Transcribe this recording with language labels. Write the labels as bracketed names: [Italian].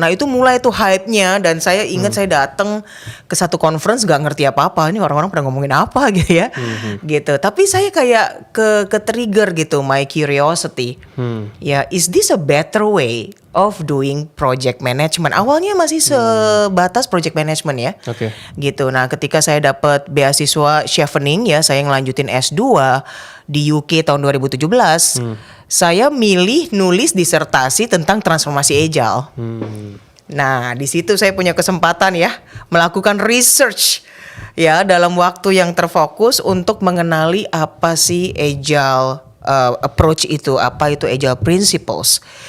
[Indonesian] Nah itu mulai tuh hype-nya, dan saya ingat saya datang ke satu conference gak ngerti apa-apa, ini orang-orang pada ngomongin apa gitu ya, gitu. Tapi saya kayak ke trigger gitu, [English] my curiosity. Ya, is this a better way of doing project management? [Indonesian] Awalnya masih sebatas project management ya, gitu. Nah ketika saya dapat beasiswa chevening ya, saya ngelanjutin S2 di UK tahun 2017, saya milih nulis disertasi tentang transformasi agile. Nah di situ saya punya kesempatan ya melakukan research ya dalam waktu yang terfokus untuk mengenali apa sih agile approach itu, apa itu agile principles.